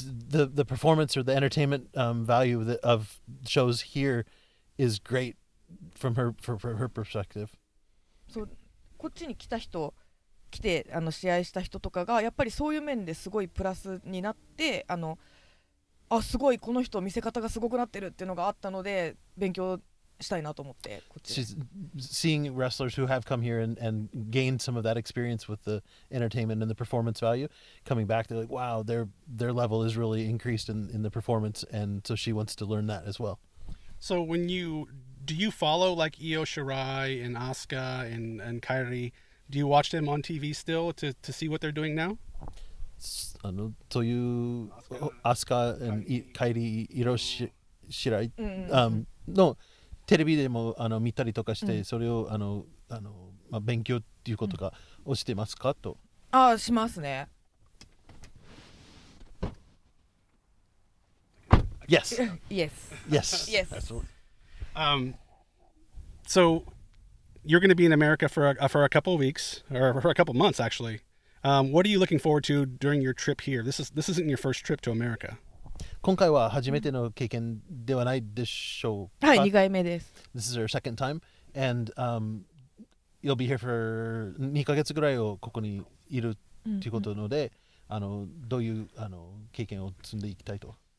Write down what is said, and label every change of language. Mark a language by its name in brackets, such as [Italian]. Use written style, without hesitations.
[English] The performance or the entertainment value of shows here is great from her perspective. [Japanese] そうこっちに来て試合した人とかがやっぱりそういう面ですごいプラスになってすごいこの人見せ方がすごくなってるっていうのがあったので勉強したいなと思ってこっち。 [English] She's seeing wrestlers who have come here and gained some of that experience with the entertainment and the performance value. Coming back, they're like, wow, their level is really increased in the performance, and so she wants to learn that as well. So do you follow like Io Shirai and Asuka and Kairi? Do you watch them on TV still to see what they're doing now? [Japanese] そういうアスカ、カイリ、イロシライのテレビでも見たりとかして、それを勉強っていうことがをしてますかと。しますね。 [English] Yes. Yes. Yes. Yes. Absolutely. So you're going to be in America for a couple of weeks or for a couple of months actually. What are you looking forward to during your trip here? This isn't your first trip to America. [Japanese] 今回は初めての経験ではないでしょうか？はい、2回目です。 [English] This is our second time, and you'll be here for [Japanese] 2ヶ月ぐらいをここにいるということなので、どういう経験を積んでいきたいと。